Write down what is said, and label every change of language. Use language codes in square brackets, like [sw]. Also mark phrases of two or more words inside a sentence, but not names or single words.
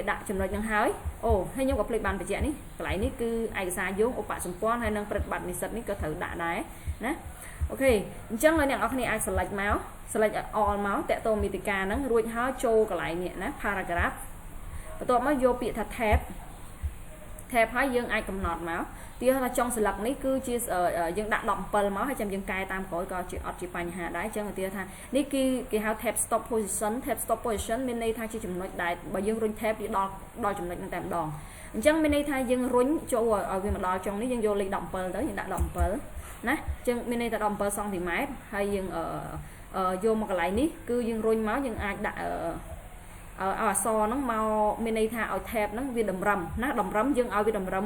[km] ដាក់ចំណុចនឹងហើយអូហើយខ្ញុំក៏ភ្លេចបានបញ្ជាក់នេះកន្លែងនេះគឺឯកសារយោងឧបសម្ព័ន្ធហើយនឹងប្រតិបត្តិនិស្សិតនេះក៏ត្រូវដាក់ដែរណាអូខេអញ្ចឹងអ្នកនរគ្នាអាច select មក [en] select all [km] មកតាក់ទងមាតិកាហ្នឹងរួចហើយចូលកន្លែងនេះណា paragraph បន្ទាប់មកយកពាក្យថា tab ហើយយើងអាចកំណត់មកទីថាចុងស្លឹកនេះគឺជា យើងដាក់17មកហើយចាំយើងកែតាមក្រោយក៏ជាអត់ជាបញ្ហាដែរអញ្ចឹងទីថានេះគឺគេហៅ [en] tab stop position [km] មានន័យថាជាចំណុចដែលបើយើងរុញ tab វាដល់ចំណុចហ្នឹងតែម្ដងអញ្ចឹងមានន័យថាយើងរុញចូលឲ្យវាមកដល់ចុងនេះយើងយកលេខ17ទៅយើងដាក់ 17ណាអញ្ចឹងមានន័យថា17សង់ទីម៉ែត្រហើយយើងយកមកកន្លែងនេះគឺយើងរុញមកយើងអាចដាក់អក្សរហ្នឹងមកមានន័យថាឲ្យ tab ហ្នឹងវាតម្រឹមណាតម្រឹមយើងឲ្យវាតម្រឹម